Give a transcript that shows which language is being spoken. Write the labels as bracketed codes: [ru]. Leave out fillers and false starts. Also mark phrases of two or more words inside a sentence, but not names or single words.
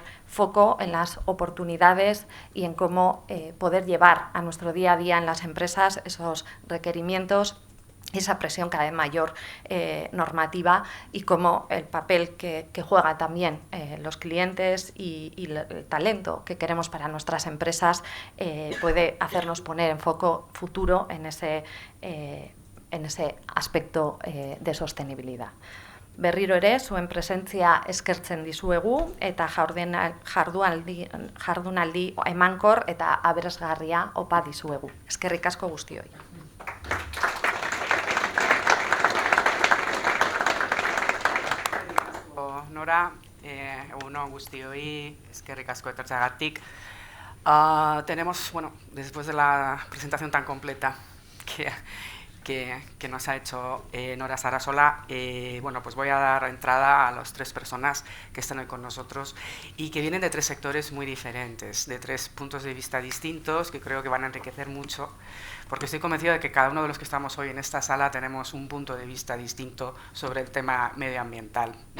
[es] foco en las oportunidades y en cómo poder llevar a nuestro día a día en las empresas esos requerimientos, esa presión cada vez mayor normativa y cómo el papel que juegan también los clientes y el talento que queremos para nuestras empresas puede hacernos poner en foco futuro en ese aspecto de sostenibilidad. [eu] Berriro ere, zuen presentzia eskertzen dizuegu eta jardunaldi emankor eta aberasgarria opa dizuegu. Eskerrik asko guztioi. Nora, egunon guztioi, eskerrik asko etortzeagatik. [es] Tenemos, bueno, después de la presentación tan completa que nos ha hecho Nora Sarasola, bueno, pues voy a dar entrada a las 3 personas que están hoy con nosotros y que vienen de 3 sectores muy diferentes, de 3 puntos de vista distintos que creo que van a enriquecer mucho, porque estoy convencido de que cada uno de los que estamos hoy en esta sala tenemos un punto de vista distinto sobre el tema medioambiental.